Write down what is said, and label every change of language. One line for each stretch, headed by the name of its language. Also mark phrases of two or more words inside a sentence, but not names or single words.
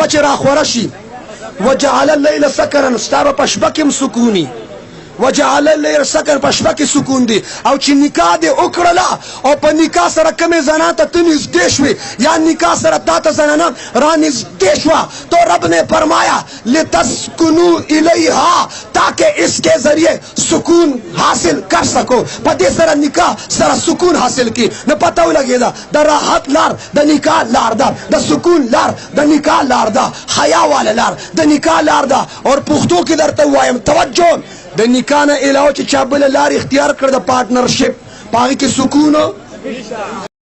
Pashto: چې راخوره شي
Arabic: وجعل الليل سکرا
Pashto: ستا په شپه کې سکونی
Arabic: وجعل الليل سکر
Pashto: په شپه کې سکون دی او چې نکاح دې وکړله او په نکاح سره کومې زنانه ته ته نږدې شوې یا نکاح سره تا ته زنانه را نږدې شوه
Urdu: تو رب نے فرمایا
Pashto: لتسکنوا الیها
Urdu: تاکہ اس کے ذریعے سکون حاصل کر سکو
Pashto: په دې سره نکاح سره سکون حاصل کی نو پته ولګېده د راحت لار د نکاح لار ده د سکون لار د نکاح لار ده حیا واله لار د نکاح لار ده اور پښتو کې درته وایم توجه د نکاح نه علاوه چې چا بله لار اختیار کړ د پارټنرشپ په هغې کې سکون